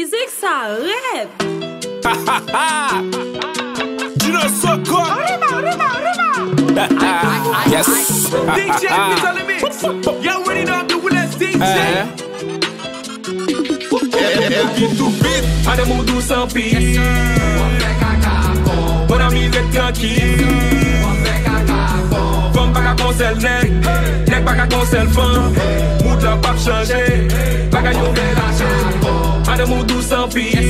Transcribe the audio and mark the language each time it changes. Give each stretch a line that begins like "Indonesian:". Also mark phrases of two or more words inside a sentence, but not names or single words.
Haitian Creole: sa rèd. Dino Soko.
Spanish: Arriba, arriba, arriba.
English: Yes. D J Pete on the mix. You already know I'm the realest D J. Eh.
Haitian Creole: El Guitou Beat. A de moun dou san pi. Bon ami, rete trankil. Fam pa ka konsèl nèg. Nèg pa ka konsèl fam. Moud la p ap chanje. Bagay yo men la chan. A de moun dou san pi.